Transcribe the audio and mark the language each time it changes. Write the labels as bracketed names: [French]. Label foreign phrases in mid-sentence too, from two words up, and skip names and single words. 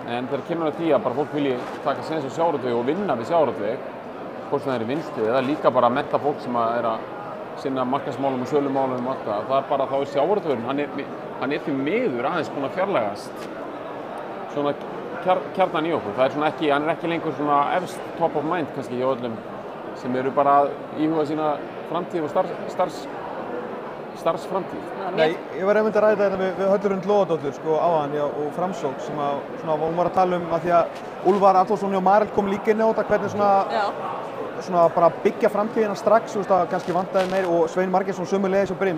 [Icelandic] En þegar kemur að því að bara fólk vilji taka séns á sjávarútveg og vinna við sjávarútveg, hvort sem það er í vinnslu eða líka bara mennta fólk sem er að sinna markaðsmálum og sölumálum og allt það. Það er bara þá er sjávarútvegurinn, hann er því miður aðeins búinn að fjarlægast svona kjarnan í okkur. Það er svona ekki, hann er ekki lengur svona efst [English] top of mind [Icelandic] kannski hjá öllum sem eru bara að íhuga sína framtíð og starfsframtíð. Nei, ég var einmitt að ræða þetta við Höllurund Lóadóttur sko áðan og Framsók sem að svona hún var að tala að því að Úlfar Adolfsson og Marel kom líka inn á þetta hvernig svona bara byggja framtíðina strax, þú veist að kannski vantaði meir og Svein Margeirsson sömuleiðis og byrjum.